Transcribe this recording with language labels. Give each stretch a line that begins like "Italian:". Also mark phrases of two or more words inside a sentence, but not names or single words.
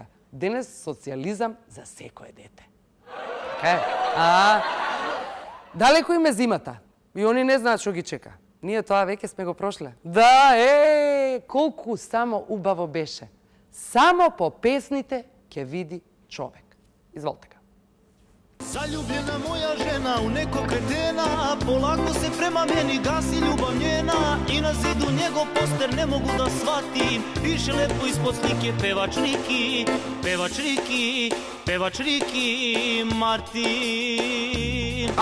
Macedonian: Денес социјализам за секое дете. Далеко им е зимата. И они не знаат што ги чека. Ние тоа веќе сме го прошле. Да, колку само убаво беше. Само по песните ќе види човек. Изволте га.
Serbian: Zaljubljena moja žena u nekog kretena, polako se prema meni gasi ljubav njena i na zidu njegov poster ne mogu da shvatim. Piše lepo ispod slike pevač Riki, pevač Riki, pevač Riki Martin.